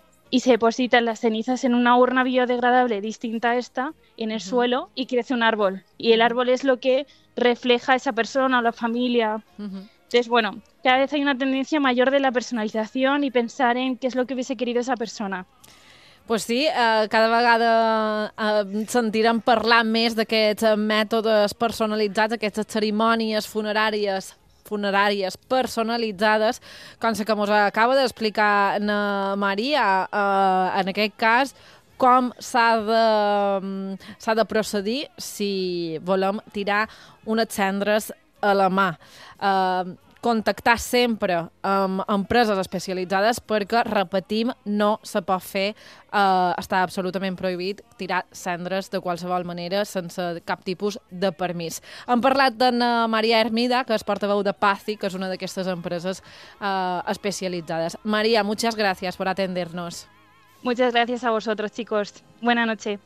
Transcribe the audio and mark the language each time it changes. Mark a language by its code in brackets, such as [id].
[es] Y se depositan las cenizas en una urna biodegradable distinta a esta, en el uh-huh. suelo, y crece un árbol. Y el árbol es lo que refleja a esa persona o la familia. Uh-huh. Entonces, bueno, cada vez hay una tendencia mayor de la personalización y pensar en qué es lo que hubiese querido esa persona. [ca] Pues sí, cada vegada sentirem parlar més d'aquests mètodes personalitzats, aquestes cerimònies funeràries personalitzades, com us acaba d'explicar na Maria, en aquest cas, com s'ha de procedir si volem tirar unes cendres a la mà. Contactar sempre amb empreses especialitzades perquè, repetim, no se pot fer, està absolutament prohibit tirar cendres de qualsevol manera sense cap tipus de permís. Hem parlat d'en Maria Hermida, que és portaveu de Pazzi, que és una d'aquestes empreses especialitzades. [es] Maria, muchas gracias por atendernos. Muchas gracias a vosotros, chicos. Buena noche.